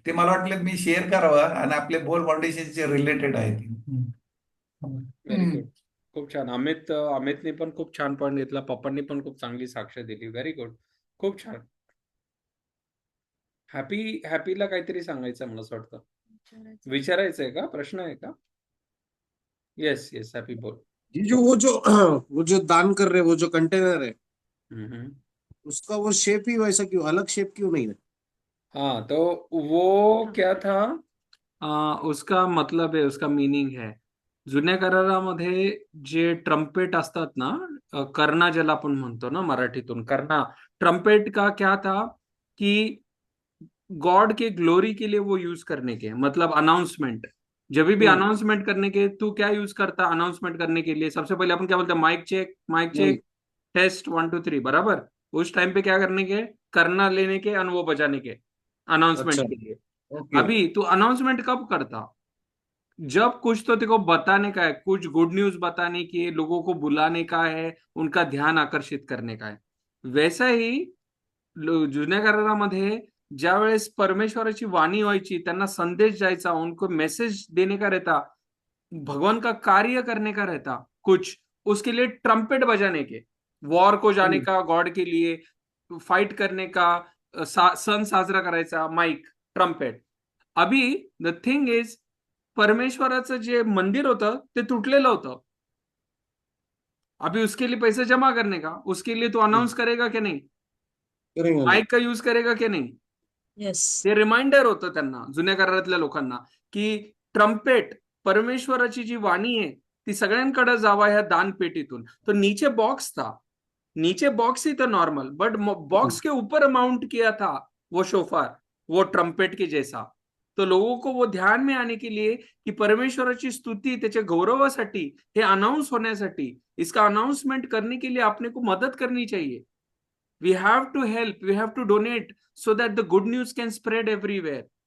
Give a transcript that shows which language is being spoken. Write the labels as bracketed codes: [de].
[mr] ते मला वाटलं मी शेअर करावं, आणि आपले बोल फाउंडेशनचे रिलेटेड आहे ती. [en] Very hmm. [mr] गुड. खूप छान. अमितने पण खूप छान पॉईंट घेतला. पप्पांनी पण खूप चांगली साक्ष दिली. Very good. खूप छान. हॅपीला काहीतरी सांगायचं मला असं वाटतं. विचारायचंय का? प्रश्न आहे का? येस येस, हॅपी बोल. [hi] ये जो वो जो वो जो दान कर रहे, वो जो कंटेनर है, हम्म. उसका वो शेप ही वैसा क्यों, अलग शेप क्यों नहीं है? हाँ, तो वो क्या था, उसका मतलब आहे, उसका मीनिंग है, [mr] जुन्या करारामध्ये जे ट्रम्पेट असतात ना, कर्णा ज्याला आपण म्हणतो ना मराठीतून, कर्णा. [hi] ट्रम्पेट का क्या था कि गॉड के ग्लोरी के लिए वो यूज करने के, मतलब अनाउंसमेंट, जब भी अनाउंसमेंट करने के, तू क्या यूज करता अनाउंसमेंट करने के लिए? सबसे पहले अपन क्या बोलते हैं? माइक चेक, टेस्ट 1 2 3, बराबर? उस टाइम पे क्या करने के? करना लेने के और वो बजाने के, अनाउंसमेंट अच्छा, के लिए। [en] Okay. [hi] अभी तू अनाउंसमेंट कब करता? जब कुछ तो तेरे को बताने का है, कुछ गुड न्यूज बताने की है, लोगों को बुलाने का है, उनका ध्यान आकर्षित करने का है. वैसा ही [mr] जुन्या करारामध्ये ज्या वेळेस परमेश्वराची वाणी व्हायची, त्यांना संदेश जायचा, [hi] उनको मैसेज देने का रहता, भगवान का कार्य करने का रहता कुछ, उसके लिए ट्रम्पेट बजाने के, वॉर को जाने का, गॉड के लिए फाइट करने का, [mr] सण साजरा करायचा, [hi] माइक, ट्रम्पेट. [mr] अभी [en] the thing is, [mr] परमेश्वराचं जे मंदिर होतं ते तुटलेलं होतं. [hi] अभी उसके लिए पैसे जमा करने का, उसके लिए तू अनाउंस करेगा की नाही? करेंगे ना। माइक का यूज करेगा की नाही? [en] Yes. [mr] ते रिमाइंडर होतं त्यांना, जुन्या करारातल्या लोकांना, की ट्रम्पेट, परमेश्वराची जी वाणी आहे ती सगळ्यांकडे जावा ह्या दानपेटीतून. [hi] तो नीचे बॉक्स था, नीचे बॉक्स ही था नॉर्मल, बट बॉक्स के ऊपर माउंट किया था वो शोफार, वो ट्रम्पेट के जैसा. तो लोगों को वो ध्यान में आने के लिए की [mr] परमेश्वराची स्तुती, त्याच्या गौरवासाठी, हे अनाउंस होण्यासाठी, [hi] इसका अनाउंसमेंट करने के लिए आपने को मदद करनी चाहिए. [en] We have to help, we have to donate so that the good news can spread everywhere.